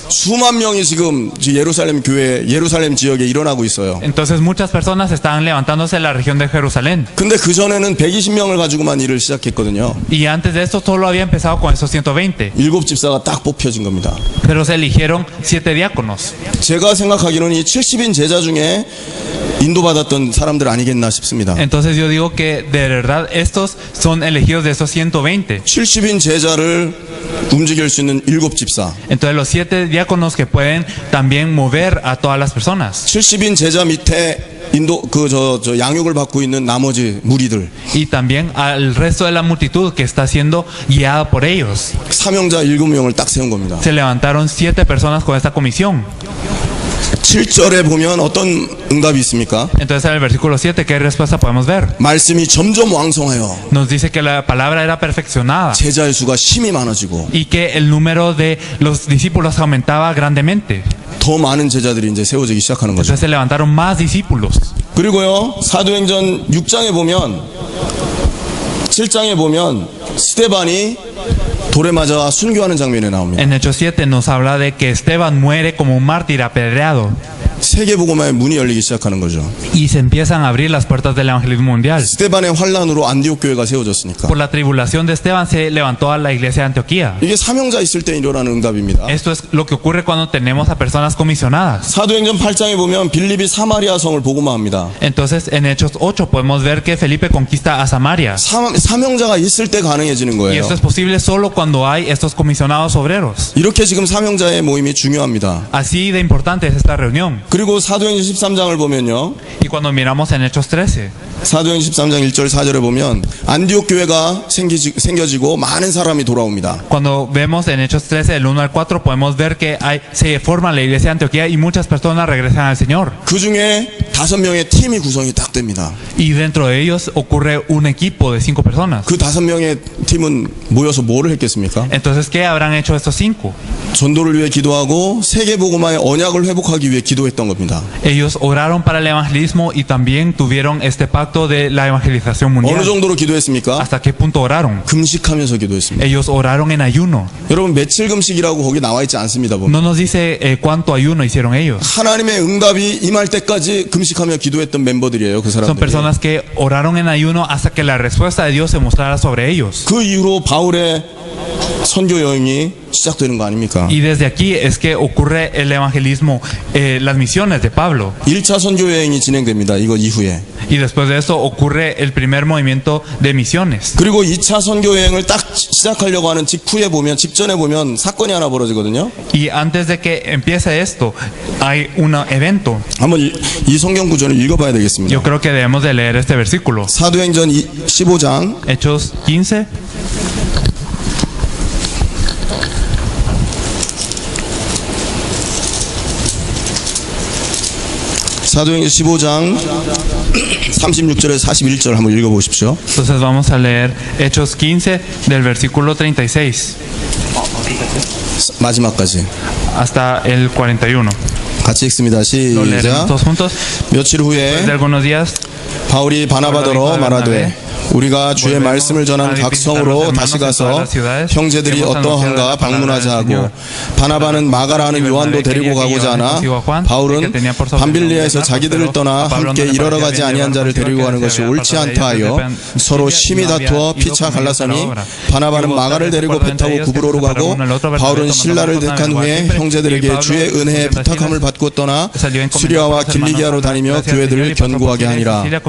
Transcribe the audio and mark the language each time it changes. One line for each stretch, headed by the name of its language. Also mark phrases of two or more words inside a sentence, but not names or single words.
Korean: 수만 명이 지금 예루살렘 교회, 예루살렘 지역에 일어나고 있어요.
Spanish: Entonces muchas personas estaban levantándose en la región de Jerusalén.
Korean: 근데 그 전에는 120명을 가지고만 일을 시작했거든요.
Spanish: Y antes de esto solo había empezado con esos 120.
Korean: 7 집사가 딱 뽑혀진 겁니다.
Spanish: Pero se eligieron 7 diáconos.
Korean: 제가 생각하기로는 이 70인 제자 중에 인도받았던 사람들 아니겠나 싶습니다.
Spanish: Entonces yo digo que de verdad estos son elegidos de esos 120.
Korean: 70인 제자를 움직일 수 있는 7 집사.
Spanish: Entonces los 7 diáconos que pueden también mover a todas las personas.
Korean: 70인 제자 밑에 양육을 받고 있는 나머지 무리들.
Spanish: Y también al resto de la multitud que está siendo guiada por ellos.
Korean: 사명자 7명을 딱 세운 겁니다.
Spanish: Se levantaron 7 personas con esta comisión.
Korean: 7절에 보면 어떤 응답이 있습니까?
Spanish: Entonces en el versículo 7, ¿qué respuesta podemos ver?
Korean: 말씀이 점점 왕성하여
Spanish: Nos dice que la palabra era perfeccionada
Korean: 제자의 수가 심히 많아지고
Spanish: y que el número de los discípulos aumentaba grandemente.
Korean: 더 많은 제자들이 이제 세워지기 시작하는 거죠.
Spanish: Entonces se levantaron más discípulos.
Korean: 그리고요, 사도행전 6장에 보면 7장에 보면 스데반이 돌에 맞아 순교하는 장면이 나옵니다.
Spanish: En Hechos 7 nos habla de que Esteban muere como un mártir apedreado.
Korean: 세계복음화의 문이 열리기 시작하는 거죠.
Spanish: Y se empiezan a abrir las puertas del evangelismo mundial.
Korean: 스데반의 환란으로 안디옥 교회가 세워졌으니까.
Spanish: Por la tribulación de Esteban se levantó a la iglesia de Antioquía.
Korean: 이게 사명자 있을 때 일어나는 응답입니다.
Spanish: Esto es lo que ocurre cuando tenemos a personas comisionadas.
Korean: 사도행전 8장에 보면 빌립이 사마리아 성을 복음화합니다.
Spanish: Entonces en Hechos 8 podemos ver que Felipe conquista a Samaria.
Korean: 사명자가 있을 때 가능해지는
Spanish: Y
Korean: 거예요.
Spanish: esto es posible solo cuando hay estos comisionados obreros.
Korean: 이렇게 지금 사명자의 모임이 중요합니다.
Spanish: Así de importante es esta reunión.
Korean: 그리고 사도행전 13장을 보면요.
Spanish: Y cuando miramos en Hechos 13,
Korean: 사도행전 13장 1절 4절에 보면 안디옥 교회가 생겨지고 많은 사람이 돌아옵니다.
Spanish: cuando vemos en Hechos 13, del 1 al 4, podemos ver que se forma la iglesia de Antioquía y muchas personas regresan al Señor.
Korean: 그 중에 5명의 팀이 구성이 딱 됩니다.
Spanish: Y dentro de ellos ocurre un equipo de 5 personas.
Korean: 그 5명의 팀은 모여서 뭐를 했겠습니까?
Spanish: Entonces, ¿qué habrán hecho estos 5?
Korean: 전도를 위해 기도하고 세계복음화의 언약을 회복하기 위해 기도했던 겁니다.
Spanish: Ellos oraron para el evangelismo y también tuvieron este pacto de la evangelización
Korean: 어느
Spanish: mundial.
Korean: 정도로 기도했습니까?
Spanish: ¿Hasta qué punto oraron?
Korean: 금식하면서 기도했습니다.
Spanish: Ellos oraron en ayuno.
Korean: 여러분 며칠 금식이라고 거기 나와 있지 않습니다. 보면.
Spanish: No nos dice cuánto ayuno hicieron ellos.
Korean: 하나님의 응답이 임할 때까지 금식하며 기도했던 멤버들이에요. 그
Spanish: Son
Korean: 사람들이.
Spanish: personas que oraron en ayuno hasta que la respuesta de Dios se mostrara sobre ellos.
Korean: 그 이후로 바울의 선교 여행이 시작되는 거 아닙니까?
Spanish: Y desde aquí es que ocurre el evangelismo, las misiones de Pablo.
Korean: 1차 선교 여행이 진행됩니다. 이거 이후에.
Spanish: Y después de eso ocurre el primer movimiento de misiones.
Korean: 그리고 2차 선교 여행을 딱 시작하려고 하는 직전에 보면 사건이 하나 벌어지거든요.
Spanish: Y antes de que empiece esto, hay un evento.
Korean: 한번 이 성경 구절을 읽어봐야 되겠습니다.
Spanish: Yo creo que debemos de leer este versículo.
Korean: 사도행전 15장
Spanish: Hechos 15.
Korean: 사도행전 15장 36절에서 41절 한번 읽어보십시오.
Spanish: Entonces vamos a leer Hechos 15 del versículo 36
Korean: 마지막까지
Spanish: hasta el 41.
Korean: 같이 읽습니다.
Spanish: Lo leeremos
Korean: 시작.
Spanish: todos juntos.
Korean: 며칠
Spanish: Después de
Korean: 후에
Spanish: algunos días,
Korean: 바울이 바나바더러 말하되 우리가 주의
Spanish: volvemos
Korean: 말씀을 전한
Spanish: a
Korean: 각
Spanish: visitar los
Korean: 성으로
Spanish: hermanos
Korean: 다시
Spanish: en todas
Korean: 가서
Spanish: las ciudades.
Korean: 형제들이
Spanish: Hemos anunciado
Korean: 어떠한가
Spanish: la palabra
Korean: 방문하자
Spanish: del
Korean: 하고
Spanish: Señor.
Korean: 바나바는 마가라는 요한도 데리고 가고자 하나 바울은 밤빌리아에서 자기들을 떠나 함께 이르러 가지 아니한 자를 데리고 가는 것이 옳지 않다 하여 서로 심히 다투어 피차 갈라서니 바나바는 마가를 데리고 배 타고 구브로로 가고 바울은 신라를 택한 후에 형제들에게 주의 은혜의 부탁함을 받고 떠나 수리아와 길리기아로 다니며 교회들을 견고하게 하니라.